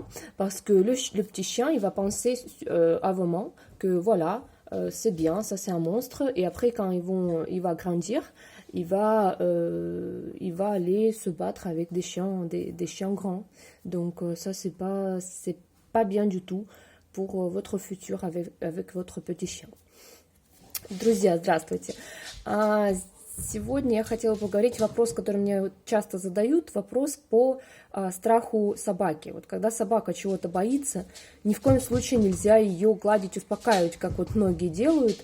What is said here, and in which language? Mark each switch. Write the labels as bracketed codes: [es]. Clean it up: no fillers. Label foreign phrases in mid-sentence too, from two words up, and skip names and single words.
[fr] Parce que le petit chien, il va penser à vos mains que voilà, c'est bien, ça c'est un monstre. Et après, quand il va grandir, il va aller se battre avec des chiens grands. Donc, ça, c'est pas bien du tout pour votre futur avec votre petit chien. [ru] Друзья, здравствуйте. Сегодня я хотела поговорить вопрос, который мне часто задают, вопрос по страху собаки. Вот когда собака чего-то боится, ни в коем случае нельзя ее гладить, успокаивать, как вот многие делают.